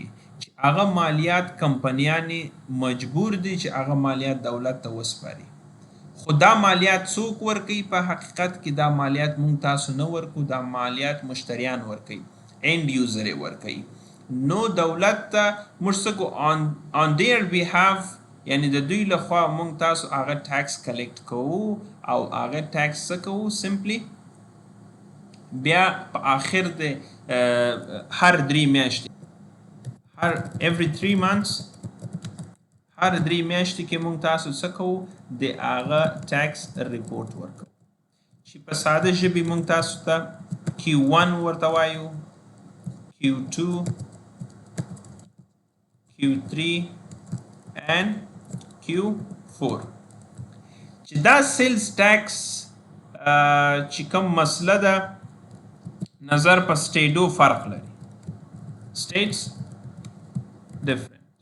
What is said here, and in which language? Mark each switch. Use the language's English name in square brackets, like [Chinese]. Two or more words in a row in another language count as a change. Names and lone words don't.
[Pashto] چې هغه مالیات کمپنیانې مجبور دي چې هغه مالیات دولت ته وسپاري خو دا مالیات څوک ورکوي په حقیقت کې دا مالیات مونږ تاسو نه ورکو دا مالیات مشتریان ورکوي [English] end user [Pashto] یې ورکوي نو دولت ته موږ څه کو [English] on their behalf [Pashto] یعنی د دوی لخوا مونږ تاسو هغه ټیکس کلیکټ کوو او هغه ټیکس څه کوو سمپلی بیا په آخر د هر 3 میاشتې [English] every 3 months [Pashto] هر 3 میاشتې کې مونږ تاسو څه کوو د هغه [English] tax report [Pashto] ورکوو چې په ساده ژبې مونږ تاسو ته Q1 ورته وایو Q2 [English] Q3 and Q4 [Pashto] چې دا [English] sales tax [Pashto] چې کوم مسله ده نظر په سټیټو فرق لري [English] states different